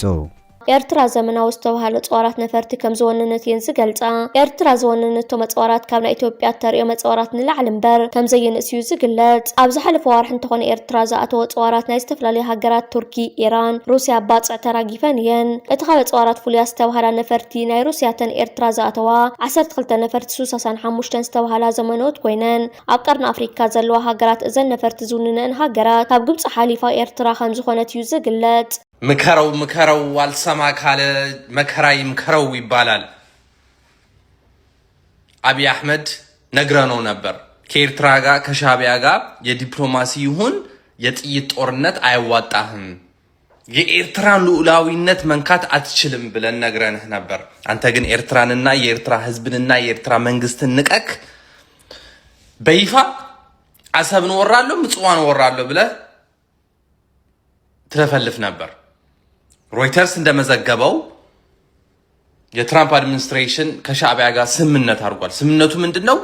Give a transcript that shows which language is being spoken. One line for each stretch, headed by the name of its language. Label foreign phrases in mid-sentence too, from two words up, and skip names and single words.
Tigrinya: ኤርትራ ዘመናዊ ዝተባሃለ ጸዋራት ነፈርቲ ከም ዝወነነት የን ዝገልጻ ኤርትራ ዝወነነቶ መጽዋራት ካብ ናይ ኢትዮጵያ ተርእዮ መጽዋራት ንላዕሊ እምበር ከም ዘየንእስዩ ዝግለጽ። ኣብ ዝሓለፈ ዋርሒ እንተኾነ ኤርትራ ዝኣተወ ጸዋራት ናይ ዝተፈላለዩ ሃገራት ቱርኪ፣ ኢራን፣ ሩስያ ባጽዕ ተራጊፈን እየን። እቲ ካብ ጸዋራት ፍሉያ ዝተባሃላ ነፈርቲ ናይ ሩስያተን ኤርትራ ዝኣተዋ 12 ነፈርቲ ሱ65 ዝተባሃላ ዘመነዎት ኮይነን ኣብ ቀርኒ ኣፍሪካ ዘለዋ ሃገራት እዘን ነፈርቲ ዝውንነን ሃገራት ካብ ግብጽ ሓሊፋ ኤርትራ ከም ዝኾነት እዩ ዝግለጽ።
Amharic: ምከረው አልሰማ ካለ መከራ ይምከረው ይባላል። አብይ አህመድ ነግረነው ነበር ከኤርትራ ጋር ከሻዕቢያ ጋር የዲፕሎማሲ ይሁን የጥይት ጦርነት አይዋጣህም፣ የኤርትራን ሉዓላዊነት መንካት አትችልም ብለን ነግረንህ ነበር። አንተ ግን ኤርትራንና የኤርትራ ህዝብንና የኤርትራ መንግስትን ንቀክ በይፋ አሰብን ወራለሁ ምጽዋን ወራለሁ ብለህ ትለፈልፍ ነበር። ሮይተርስ እንደመዘገበው የትራምፕ አድሚኒስትሬሽን ከሻዕቢያ ጋር ስምምነት አድርጓል። ስምምነቱ ምንድነው?